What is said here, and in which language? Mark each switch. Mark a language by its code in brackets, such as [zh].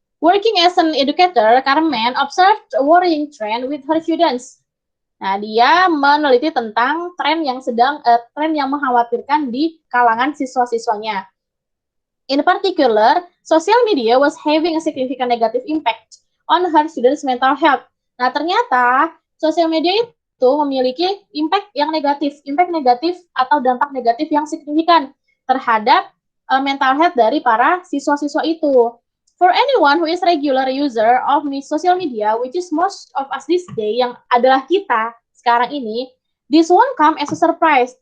[en] Working as an educator, Carmen observed a worrying trend with her students. [id] Nah, dia meneliti tentang tren yang mengkhawatirkan di kalangan siswa-siswanya. [en] In particular, social media was having a significant negative impact on her students' mental health. [id] Nah, ternyata sosial media itu memiliki impact negatif atau dampak negatif yang signifikan terhadap mental health dari para siswa-siswa itu. [en] For anyone who is regular user of social media, which is most of us this day, [id] yang adalah kita sekarang ini, [en] this won't come as a surprise.